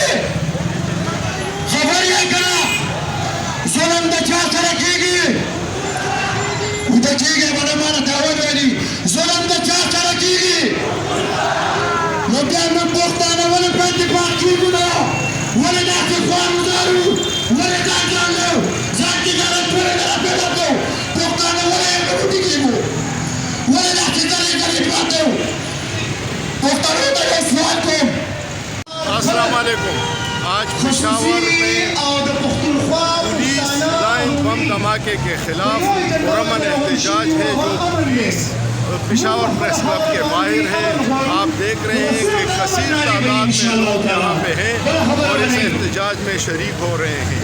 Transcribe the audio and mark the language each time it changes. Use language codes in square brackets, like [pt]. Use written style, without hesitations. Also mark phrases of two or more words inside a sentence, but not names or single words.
[ps] یې که نه ظلم د چا سره کېږي ویده کېږي به نه مانه داود ویلي ظلم د چا سره کېږي نو بیا موږ پښتانه ولې په اتفاق کېږو نه ولې داسې خوارودارو ولې دا ځان له ځان کې غلط پرې نه راپیدا کوو پښتانه ولې ګډوډي کېږو ولې داسې ځلې پراته یو پښتنو ته یو سوال کوم [ar] वालेकुम। [ur] آج پشاور میں پولیس لائن بم دھماکے کے خلاف پرامن احتجاج ہے جو پولیس پشاور پریس کلب کے باہر ہے. آپ دیکھ رہے ہیں کہ کثیر تعداد میں لوگ یہاں پے ہیں اور اس احتجاج میں شریک ہو رہے ہیں.